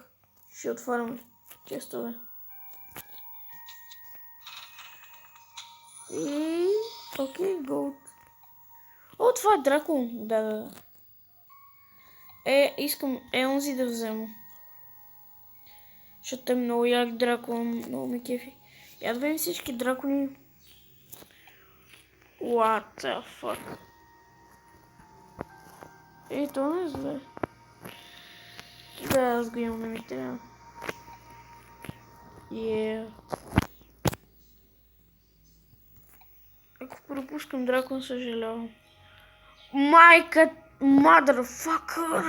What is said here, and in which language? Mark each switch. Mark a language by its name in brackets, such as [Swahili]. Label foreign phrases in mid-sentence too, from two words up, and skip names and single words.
[Bulgarian] Ще отваряме честове. И... Окей, голд. О, това е дракон. Да. Искам онзи да взема. Защото е много як дракон. Много ме кефи. Я да видим всички дракони. [English] What the fuck? [Bulgarian] То не е зле. Да, аз го имам, не ми трябва. Ако пропускам дракон, съжалявам. Майка, motherfucker!